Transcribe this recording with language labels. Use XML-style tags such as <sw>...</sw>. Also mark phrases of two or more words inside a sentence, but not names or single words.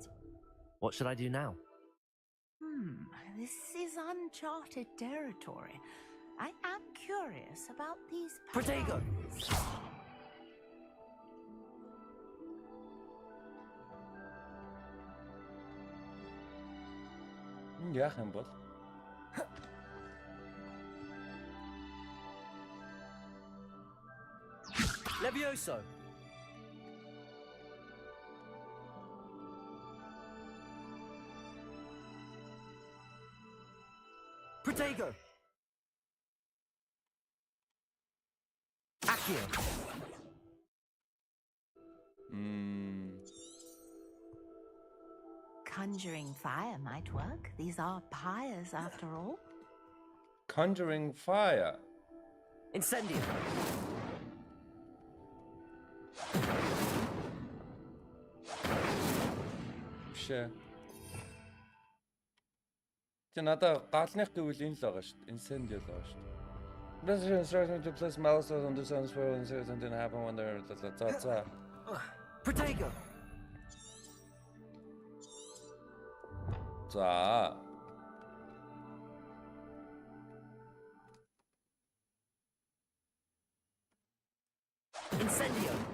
<en>What should I do now? This is uncharted territory. I am curious about these Protego!</en> <mn>Яах юм бол?</mn> <en>Levioso! Protego! Accio! Conjuring fire might work. These are pyres after all. Conjuring fire. Incendio! Shit.</en> <mn>Тэ надаа галных гэвэл энэ л байгаа шүү дээ. Incendio л байгаа шүү дээ.</mn> <en>This is instruction to place mouse on the sun's swirl and say something happen when they're за. Protego!</en> <mn>За.</mn> <en>Incendio!</en>